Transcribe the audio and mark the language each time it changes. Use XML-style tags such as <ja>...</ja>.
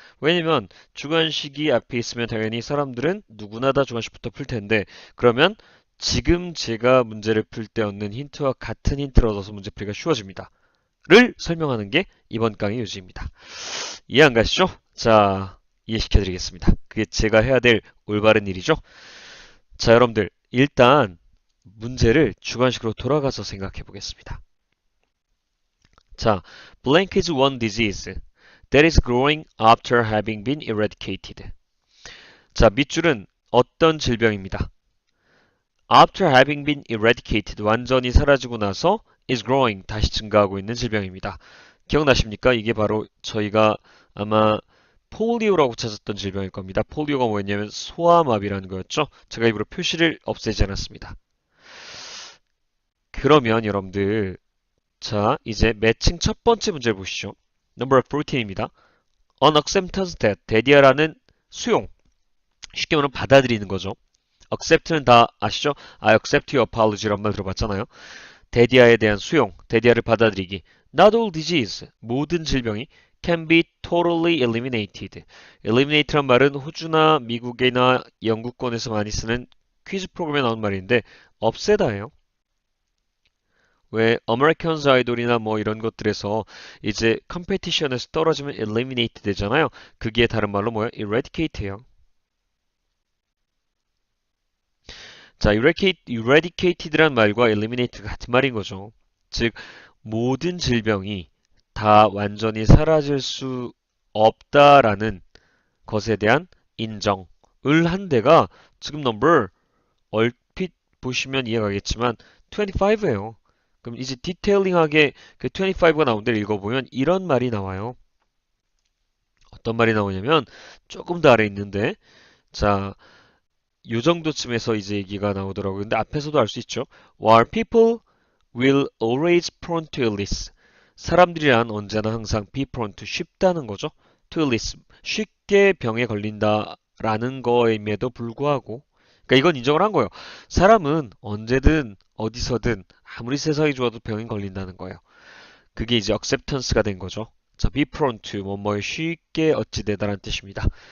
<ko>왜냐면 주관식이 앞에 있으면 당연히 사람들은 누구나 다 주관식부터 풀 텐데 그러면 지금 제가 문제를 풀 때 얻는 힌트와 같은 힌트를 얻어서 문제 풀기가 쉬워집니다. 를 설명하는 게 이번 강의 요지입니다. 이해 안 가시죠? 자, 이해시켜 드리겠습니다. 그게 제가 해야 될 올바른 일이죠. 자, 여러분들 일단 문제를 주관식으로 돌아가서 생각해 보겠습니다.</ko> <en>자, blank is one disease that is growing after having been eradicated.</en> <ko>자, 밑줄은 어떤 질병입니다.</ko> <en>After having been eradicated,</en> <ko>완전히 사라지고 나서</ko> <en>is growing,</en> <ko>다시 증가하고 있는 질병입니다. 기억나십니까? 이게 바로 저희가 아마 폴리오라고 찾았던 질병일 겁니다. 폴리오가 뭐였냐면 소아마비라는 거였죠. 제가 일부러 표시를 없애지 않았습니다. 그러면 여러분들 자 이제 매칭 첫 번째 문제를 보시죠.</ko> <en>Number 14입니다. An acceptance that,</en> <ko>대디아라는 수용, 쉽게 말하면 받아들이는 거죠. accept는 다 아시죠?</ko> <en>I accept your apology란</en> <ko>말 들어봤잖아요. 대디아에 대한 수용, 대디아를 받아들이기.</ko> <en>Not all disease,</en> <ko>모든 질병이</ko> <en>can be totally eliminated.</en> <ko>eliminate란 말은 호주나 미국이나 영국권에서 많이 쓰는 퀴즈 프로그램에 나온 말인데 없애다예요. 왜 아메리칸즈 아이돌이나 뭐 이런 것들에서 이제 컴페티션에서 떨어지면 eliminate 되잖아요. 그게 다른 말로 뭐예요? eradicate예요. 자, eradicated란 말과 eliminate가 같은 말인 거죠. 즉, 모든 질병이 다 완전히 사라질 수 없다라는 것에 대한 인정을 한 데가 지금 넘버 얼핏 보시면 이해가겠지만 25예요. 그럼 이제 디테일링하게 그 25가 나온 데를 읽어보면 이런 말이 나와요. 어떤 말이 나오냐면 조금 더 아래 있는데 자, 요 정도쯤에서 이제 얘기가 나오더라고요. 근데 앞에서도 알 수 있죠.</ko> <en>While people will always prone to illness.</en> <ko>사람들이란 언제나 항상</ko> <en>be prone to</en> <ko>쉽다는 거죠.</ko> <en>to illness.</en> <ko>쉽게 병에 걸린다라는 거임에도 불구하고 그러니까 이건 인정을 한 거예요. 사람은 언제든 어디서든 아무리 세상이 좋아도 병에 걸린다는 거예요. 그게 이제 acceptance가 된 거죠. 자,</ko> <en>be prone to</en> <ko>뭐뭐에 쉽게 어찌되다라는 뜻입니다.</ko>